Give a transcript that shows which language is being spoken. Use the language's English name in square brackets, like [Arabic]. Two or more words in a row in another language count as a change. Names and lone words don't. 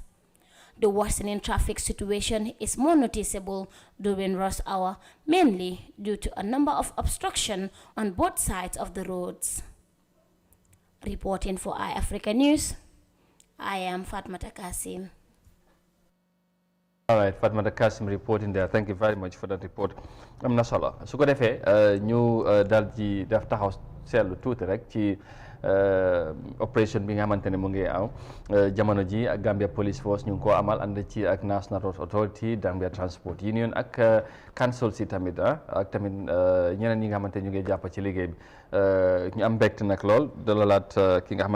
[English] The worsening traffic situation is more noticeable during rush hour, mainly due to a number of obstructions on both sides of the roads. Reporting for iAfrica News, I am Fatmata Kasim. All right, Fatmata Kasim reporting there. Thank you very much for that report. [Wolof] am na solo su ko defee ñu daal di def taxaw seetlu tuuti rek ci opération bi nga xamante ne mu ngi aw jamono ji ak Gambia Police Force ñu ngi koo amal ànd ci ak National Road Authority, Gambia Transport Union ak council si tamit ak tamit ñeneen ñi nga xamante ne ñu ngi jàpp ci liggéey bi ñu am mbégte nag lool dalalaat ki nga